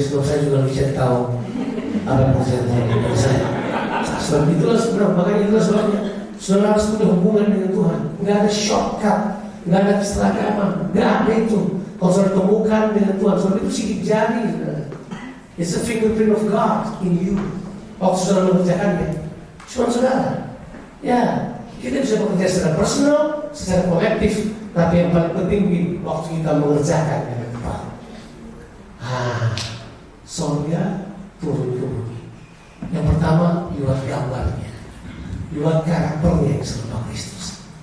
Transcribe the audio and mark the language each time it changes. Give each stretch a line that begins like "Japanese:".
Indonesian: Sebab saya juga bisa tahu apa pekerjaan Tuhan buat saya. Sebab itulah sebenarnya, makanya itulah sebabnya saudara harus punya hubungan dengan Tuhan. Nggak ada shortcut, nggak ada keseragaman, nggak ada itu. Kalau saudara temukan dengan Tuhan, saudara itu sidik jari.
English: It's a fingerprint of God in you.
Indonesian: Waktu saudara mengerjakannya, cuma saudara. Ya, kita bisa bekerja secara personal, secara kolektif, tapi yang paling penting waktu kita mengerjakan dengan tepat. Surga turun ke bumi. Yang pertama, lewat gambarnya, lewat karakternya yang serupa Kristus.